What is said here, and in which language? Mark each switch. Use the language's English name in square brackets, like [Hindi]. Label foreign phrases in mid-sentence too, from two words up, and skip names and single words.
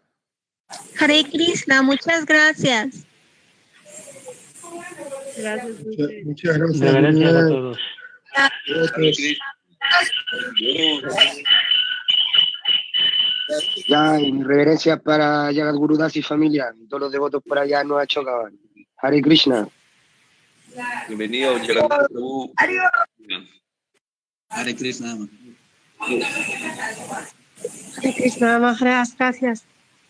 [Spanish] Hare Krishna, muchas gracias. Muchas gracias. Reverencias a todos. Hare Krishna. Ya, en reverencia para Jagat Gurudas y familia, todos los devotos por allá nos achocaban. Hare Krishna. Bienvenido, Jagannath Prabhu. Hare Krishna. Hare Krishna, Maharaj, gracias.